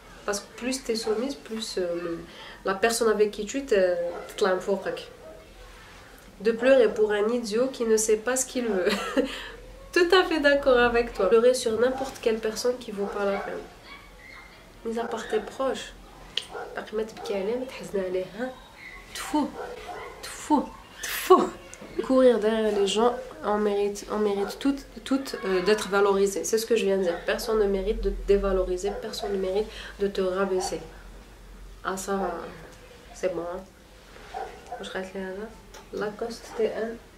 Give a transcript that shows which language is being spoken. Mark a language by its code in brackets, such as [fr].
[fr] Parce que plus tu es soumise, plus la personne avec qui tu es [ar] تطلع من فوقك. [fr] De pleurer pour un idiot qui ne sait pas ce qu'il veut. Tout à fait d'accord avec toi. Pleurer sur n'importe quelle personne qui vaut pas la peine. Mis à part tes proches. [ar] ما تبكي عليه ما تحزن عليه ها. تفو. [fr] Courir derrière les gens, on mérite toutes d'être valorisé. C'est ce que je viens de dire. Personne ne mérite de te dévaloriser, personne ne mérite de te rabaisser. Ah ça, c'est bon. Hein? Je reste là. Lacoste T1.